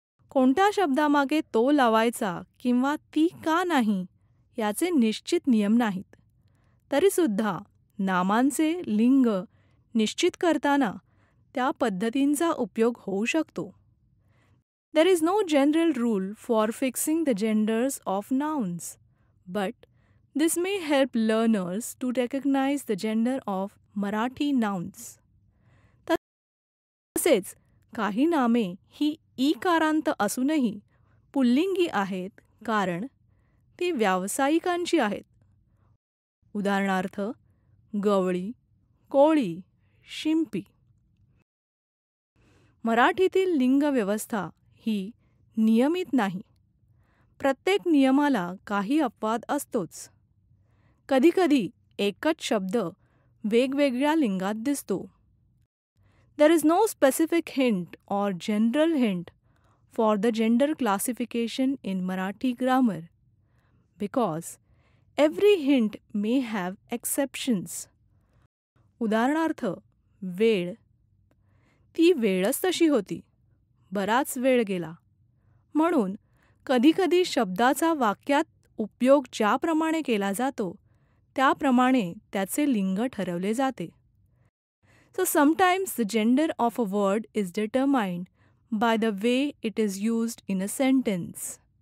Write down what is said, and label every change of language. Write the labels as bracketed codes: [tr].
[mr] कोणत्या शब्दामागे तो लावायचा किंवा ती का नाही याचे निश्चित नियम नाहीत. तरीसुद्धा नामांचे लिंग निश्चित करताना त्या पद्धतींचा उपयोग होऊ शकतो. [en] There is no general rule for fixing the genders of nouns, but this may help learners to recognize the gender of Marathi nouns. [mr] तसेच काही नामे ही ईकारांत असूनही पुल्लिंगी आहेत कारण ती व्यावसायिकांची आहेत. उदाहरणार्थ गवळी, कोळी, शिंपी. मराठीतील लिंग व्यवस्था ही नियमित नाही. प्रत्येक नियमाला काही अपवाद असतोच. कधीकधी एकच शब्द वेगवेगळ्या लिंगात दिसतो. [en] There is no specific hint or general hint for the gender classification in Marathi grammar because every hint may have exceptions. [mr] उदाहरणार्थ वेळ, ती वेळच तशी होती, बराच वेळ गेला. म्हणून कधीकधी शब्दाचा वाक्यात उपयोग ज्याप्रमाणे केला जातो त्याप्रमाणे त्याचे लिंग ठरवले जाते. [en] So sometimes the gender of a word is determined by the way it is used in a sentence.